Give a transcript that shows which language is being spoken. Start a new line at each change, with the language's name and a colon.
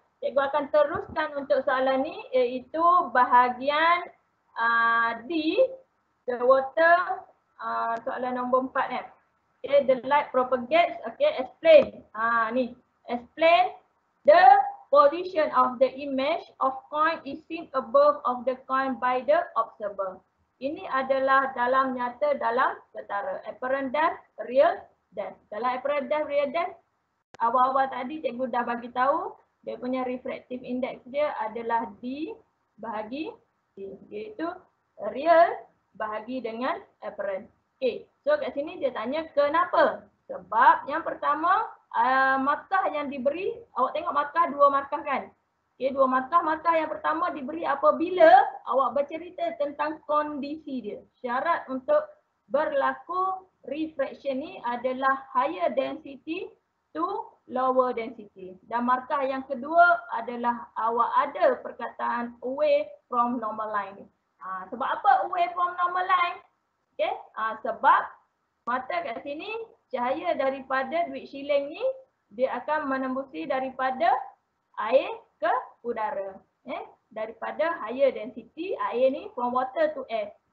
Malay: Cikgu akan teruskan untuk soalan ni, iaitu bahagian D, the water, soalan nombor 4 kan.
English: Okay, the light propagates, okay, explain. Ni, explain the position of the image of coin is seen above of the coin by the observer.
Malay: Ini adalah dalam nyata, dalam ketara.
English: Apparent depth, real depth.
Malay: Dalam
English: apparent depth, real depth,
Malay: awal-awal tadi cikgu dah bagi tahu dia punya refractive index dia adalah D bahagi D, iaitu real bahagi dengan apparent. Okay, so kat sini dia tanya kenapa? Sebab yang pertama, markah yang diberi, awak tengok markah 2 markah kan? Okay, 2 markah. Markah yang pertama diberi apabila awak bercerita tentang kondisi dia. Syarat untuk berlaku refraction ni adalah
English: higher density to lower density.
Malay: Dan markah yang kedua adalah awak ada perkataan
English: away from normal line.
Malay: Sebab apa
English: away from normal line?
Malay: Okay, sebab mata kat sini cahaya daripada duit shilling ni dia akan menembusi daripada air ke udara. Daripada
English: higher density
Malay: air ni
English: from water to air.